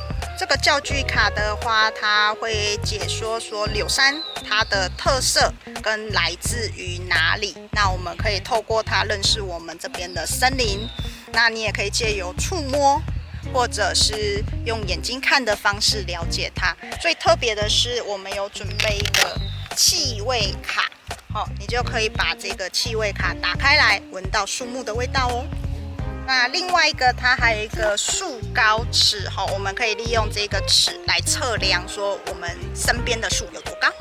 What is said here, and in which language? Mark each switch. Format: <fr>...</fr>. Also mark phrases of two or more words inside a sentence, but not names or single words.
<zh>這個教具卡的話，它會解說柳杉它的特色跟來自於哪裡。那我們可以透過它認識我們這邊的森林。那你也可以借由觸摸，或者是用眼睛看的方式了解它。最特別的是，我們有準備一個氣味卡，你就可以把這個氣味卡打開來，聞到樹木的味道哦。那另外一個，它還有一個樹高尺，我們可以利用這個尺來測量說我們身邊的樹有多高。</zh>